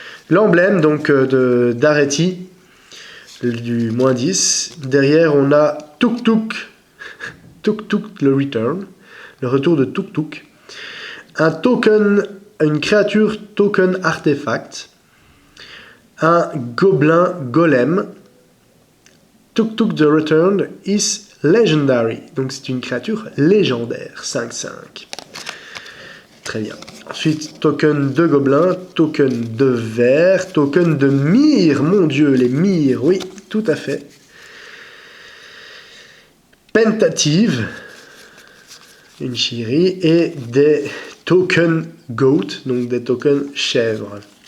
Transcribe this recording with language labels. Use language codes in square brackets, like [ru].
[fr] L'emblème donc d'Areti, du moins 10. Derrière, on a Tuk Tuk, le return, le retour de Tuk Tuk. Un token, une créature token artefact. Un gobelin golem. [en] Tuk Tuk the Return is legendary. [fr] Donc c'est une créature légendaire. 5/5. Très bien. Ensuite, token de gobelin, token de verre, token de mire. Mon Dieu, les mires, oui, tout à fait. Pentative, une Chiri, et des tokens Goat, donc des tokens chèvre.